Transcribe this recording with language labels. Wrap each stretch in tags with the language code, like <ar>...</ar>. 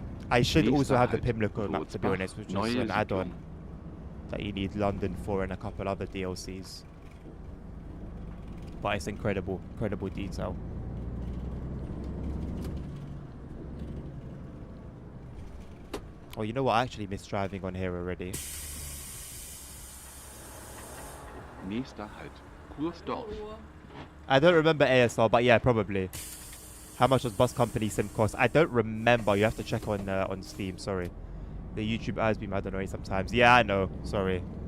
<en>I should also have the Pimlico map, to be honest, which is an add-on that you need London for and a couple other DLCs. But it's incredible, incredible detail. Oh, you know what? I actually miss driving on here already.</en> <de>Nächster Halt, Kurzdorf.</de> <en>I don't remember ASL, but yeah, probably. How much does Bus Company Sim cost? I don't remember. You have to check on Steam. Sorry, the YouTube has been mad annoying sometimes. Yeah, I know. Sorry.</en>